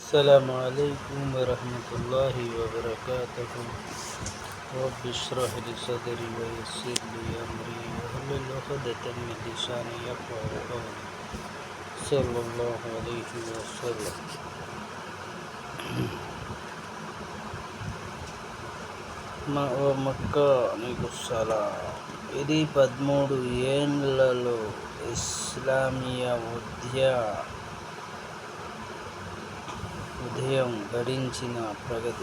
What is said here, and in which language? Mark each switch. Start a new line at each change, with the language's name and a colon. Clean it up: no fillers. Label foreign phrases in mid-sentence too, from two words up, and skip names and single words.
Arabic: السلام عليكم ورحمة الله وبركاته. رب اشرح لي صدري ويسر لي أمري واحلل عقدة من لساني يفقهوا قولي صلى الله عليه وسلم.
Telugu: ఓ మక్క నీకు సలాం. ఇది 13 ఏండ్లలో ఇస్లామియా ఉదయం గడించిన ప్రగతి.